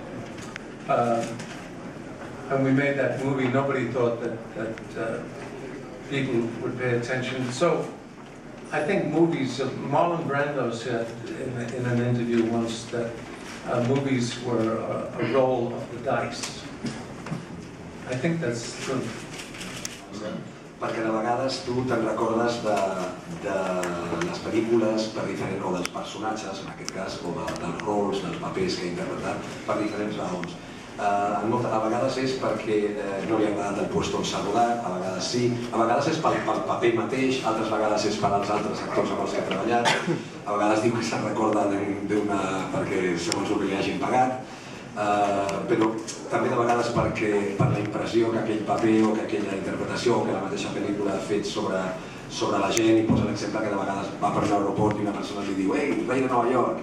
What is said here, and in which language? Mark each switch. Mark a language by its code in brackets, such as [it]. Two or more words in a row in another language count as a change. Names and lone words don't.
[en] And we made that movie, nobody thought that people would pay attention. So I think movies, Marlon Brando said in an interview once that movies were a roll of the dice. I think that's true. [ca] Perquè de vegades tu te'n recordes de les pel·lícules per diferents, o dels personatges, en aquest cas, o dels rols, dels papers que he interpretat, per diferents raons. A vegades és perquè no li ha agradat el lloc on s'ha rodat, a vegades sí, a vegades és pel paper mateix, altres vegades és per als altres actors amb els que ha treballat, a vegades diu que se'n recorda perquè segons el que li hagin pagat, però també de vegades per la impressió que aquell paper o que aquella interpretació o que la mateixa pel·lícula ha fet sobre la gent, i posa l'exemple que de vegades va per l'aeroport i una persona li diu «Ei, rei de Nova York!»